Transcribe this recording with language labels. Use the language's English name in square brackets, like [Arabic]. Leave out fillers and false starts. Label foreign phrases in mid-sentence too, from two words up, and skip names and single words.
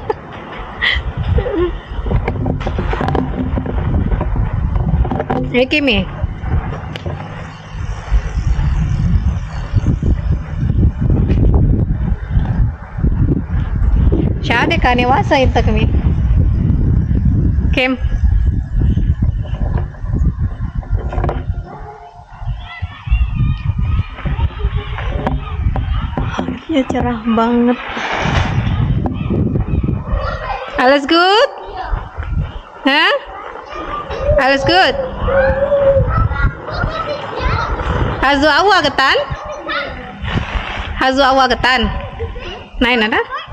[German] Hey Kimi. Schade, keine Wasser hinter mir. Kim. [Indonesian] Ya cerah banget. [German] Alles gut? Hah? Alles gut? Hast du Aua getan? Hast du Aua getan? Nein, oder?